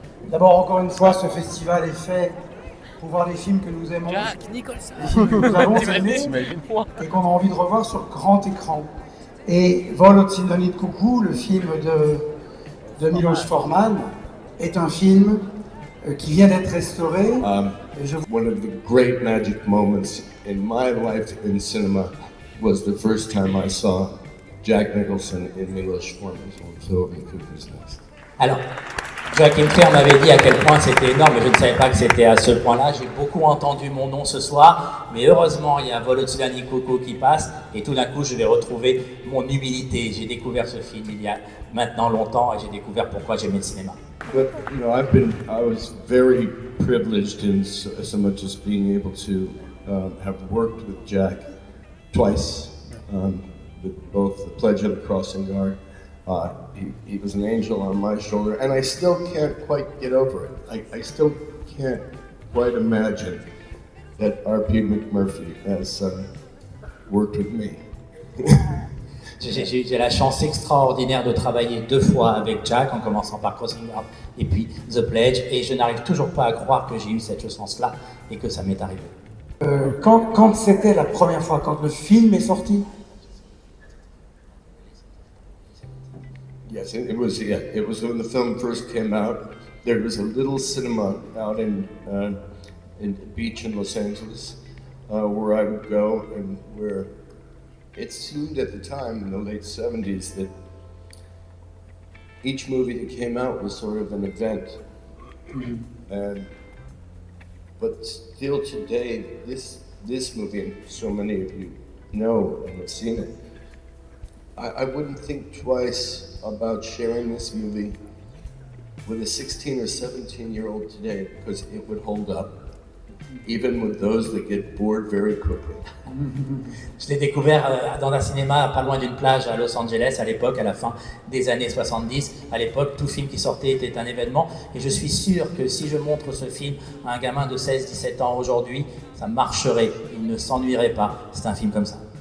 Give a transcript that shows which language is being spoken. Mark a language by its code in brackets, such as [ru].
[fr] d'abord, encore une fois, ce festival est fait pour voir les films que nous aimons, les films que nous avons aimés et qu'on a envie de revoir sur grand écran. Et Vol au-dessus d'un nid de coucou, le film de Miloš Forman, est un film qui vient d'être restauré. Et je [en] One of the great magic moments in my life in cinema was the first time I saw Jack Nicholson in Miloš Forman's old film, The Cuckoo's Nest. [fr] Alors, Joachim Trier m'avait dit à quel point c'était énorme, mais je ne savais pas que c'était à ce point-là. J'ai beaucoup entendu mon nom ce soir, mais heureusement, il y a Vol au-dessus d'un nid de coucou qui passe, et tout d'un coup, je vais retrouver mon humilité. J'ai découvert ce film il y a maintenant longtemps, et j'ai découvert pourquoi j'aimais le cinéma. [en] But you know, I was very privileged in so much as being able to have worked with Jack twice, with both The Pledge and The Crossing Guard. He was an angel on my shoulder, and I still can't quite get over it. I still can't quite imagine that R.P. McMurphy has worked with me. [fr] J'ai la chance extraordinaire de travailler 2 fois avec Jack, en commençant par Crossing Guard et puis The Pledge, et je n'arrive toujours pas à croire que j'ai eu cette chance-là et que ça m'est arrivé. quand c'était la première fois, quand le film est sorti? [en] Yes, it was. Yeah, it was when the film first came out. There was a little cinema out in Beach in Los Angeles where I would go, and where it seemed at the time in the late '70s that each movie that came out was sort of an event. But still today, this movie, and so many of you know and have seen it, I wouldn't think twice about sharing this movie with a 16 or 17-year-old today, because it would hold up, even with those that get bored very quickly. [fr] Je l'ai découvert dans un cinéma pas loin d'une plage à Los Angeles à l'époque, à la fin des années 70. À l'époque, tout film qui sortait était un événement, et je suis sûr que si je montre ce film à un gamin de 16-17 ans aujourd'hui, ça marcherait, il ne s'ennuierait pas. C'est un film comme ça.